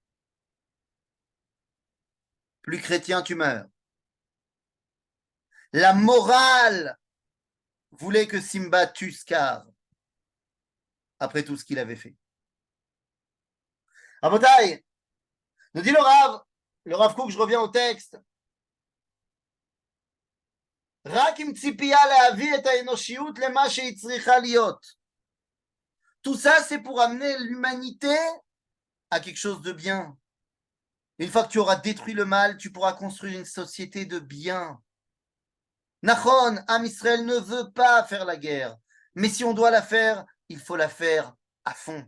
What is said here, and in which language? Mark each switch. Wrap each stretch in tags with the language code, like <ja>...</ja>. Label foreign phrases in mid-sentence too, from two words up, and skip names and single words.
<fr>Plus chrétien, tu meurs. La morale voulait que Simba tue Scar après tout ce qu'il avait fait. Rabotai, nous dit le Rav Kook, je reviens au texte.</fr> <he>רק עם ציפייה להביא את האנושיות למה שהיא צריכה להיות.</he> <fr>Tout ça, c'est pour amener l'humanité à quelque chose de bien. Une fois que tu auras détruit le mal, tu pourras construire une société de bien. Nachon, Am Israël ne veut pas faire la guerre. Mais si on doit la faire, il faut la faire à fond.</fr>